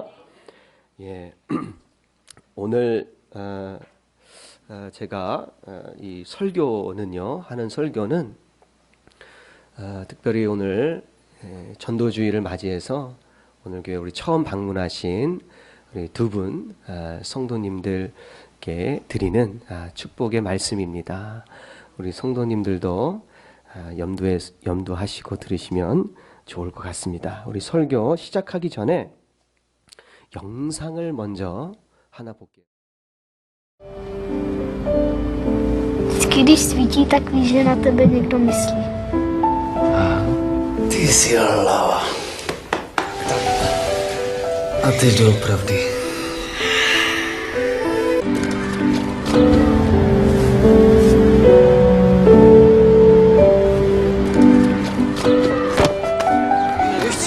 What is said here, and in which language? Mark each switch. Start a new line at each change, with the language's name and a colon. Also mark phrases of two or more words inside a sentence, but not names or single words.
Korean: 예, 오늘 제가 이 설교는요, 하는 설교는 특별히 오늘 전도주일을 맞이해서 오늘 교회 우리 처음 방문하신 우리 두 분 성도님들께 드리는 축복의 말씀입니다. 우리 성도님들도 염두하시고 들으시면 좋을 것 같습니다. 우리 설교 시작하기 전에 영상을 먼저 하나 볼게요.
Czech: Když svítí, tak víš, že na tebe někdo myslí. Ty jsi hlava. A ty doopravdy. Víš co?